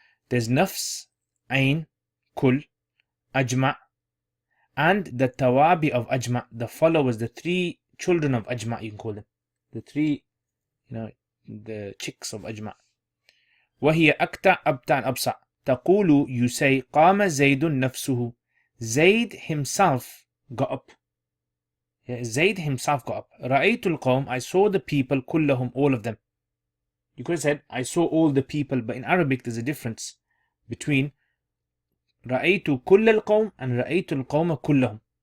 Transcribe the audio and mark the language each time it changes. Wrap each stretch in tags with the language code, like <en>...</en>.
<en>There's nafs, ain, kul, ajma', and the tawabi of ajma', the followers, the 3 children of ajma', you can call them. The 3, the chicks of ajma'.</en> <ar>وهي أكتا, أبتا,</ar> <en>and</en> <ar>أبصع. تقول,</ar> <en>you say,</en> <ar>قام زيد نفسه.</ar> <en>Zayd himself got up. Yeah, Zayd himself got up.</en> <ar>رأيت القوم,</ar> <en>I saw the people,</en> <ar>كلهم,</ar> <en>all of them. You could have said, I saw all the people, but in Arabic there's a difference between</en> <ar>رأيت كل القوم</ar> <en>and</en> <ar>رأيت القوم كلهم.</ar>